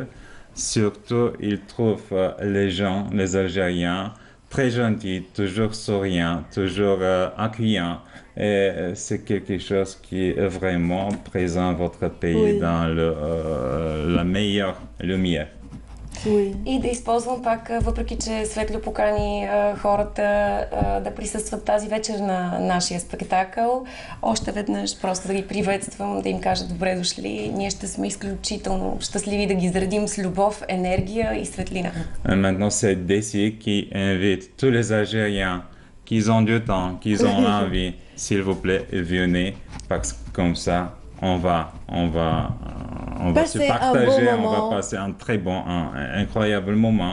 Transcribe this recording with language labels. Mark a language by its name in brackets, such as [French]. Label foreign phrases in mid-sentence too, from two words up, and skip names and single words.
[French] Surtout, ils trouvent les gens, les Algériens, très gentils, toujours souriants, toujours accueillants. Et c'est quelque chose qui est vraiment présent dans votre pays dans la meilleure lumière. [Bulgarian] И да използвам пак, въпреки че Светло покани хората да присъстват тази вечер на нашия спектакъл, още веднъж просто да ги приветствам, да им кажа добре дошли. Ние ще сме изключително щастливи да ги заредим с любов, енергия и светлина. [French] Maintenant, c'est Dessy qui invite tous les Algériens qui ont du temps, qui ont envie, s'il vous plaît, venez, parce que comme ça, on va se partager, on va passer un très bon, un incroyable moment.